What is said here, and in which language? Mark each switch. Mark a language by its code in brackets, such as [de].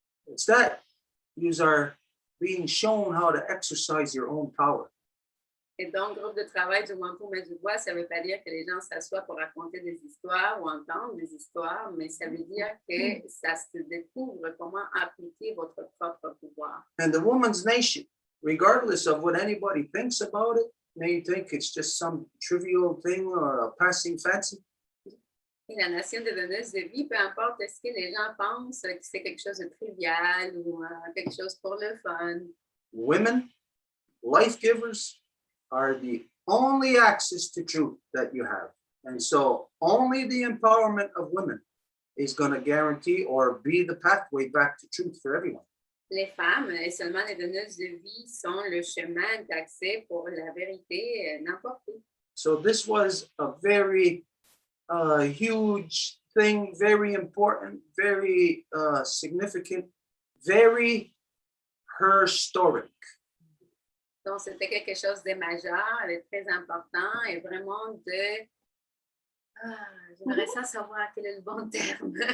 [en] It's that you are being shown how to exercise your own power. [fr] Et donc, groupe de travail du Wampum et du Bois, ça ne veut pas dire que les gens s'assoient pour raconter des histoires ou entendre des histoires, mais ça veut dire que ça se découvre comment appliquer votre propre pouvoir. [en] And the woman's nation, regardless of what anybody thinks about it, may think it's just some trivial thing or a passing fancy. [fr] Et la nation de donneuse de vie, peu importe ce que les gens pensent que c'est quelque chose de trivial ou quelque chose pour le fun. [en] Women, life givers, are the only access to truth that you have. And so only the empowerment of women is going to guarantee or be the pathway back to truth for everyone. [fr] Les femmes et seulement les donneuses de vie sont le chemin d'accès pour la vérité n'importe où. [en] So this was a very huge thing, very important, very significant, very historic. [fr] Donc, c'était quelque chose de majeur, de très important et vraiment de... j'aimerais ça savoir quel est le bon terme.